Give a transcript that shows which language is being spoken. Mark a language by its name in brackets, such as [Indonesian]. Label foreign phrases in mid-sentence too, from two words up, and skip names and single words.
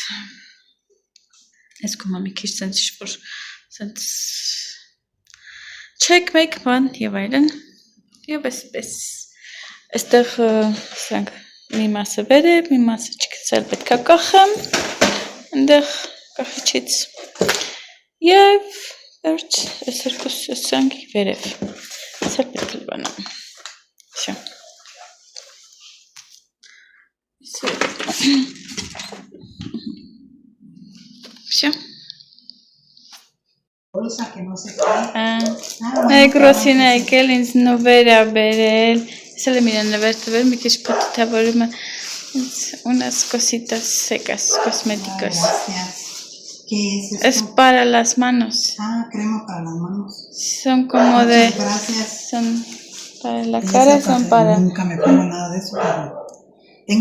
[Armenian] ես կոմա մի քիչ սենց ինչ-որ սենց չեք մեկ բան և այլն և այսպես այստեղ սրանք մի մասը վեր է, մի մասը չգցել պետք է կախեմ ընդեղ կախիչից և վերջ այս երկուս սրանք վերև սեր պետք է լվանամ Всё. [Russian] Всё. [Spanish] Bolsa que no se cae. [Armenian] Մեկ ռոսինա եկել ինձ նովեր ա բերել ես էլ եմ իրան նվեր տվել մի քիչ փոթթավորում է [Spanish] unas cositas secas cosméticos Gracias. ¿Qué es esto? es para las manos Crema para las manos. son como de Muchas gracias. son para la cara son para Nunca me pongo nada de eso, pero tengo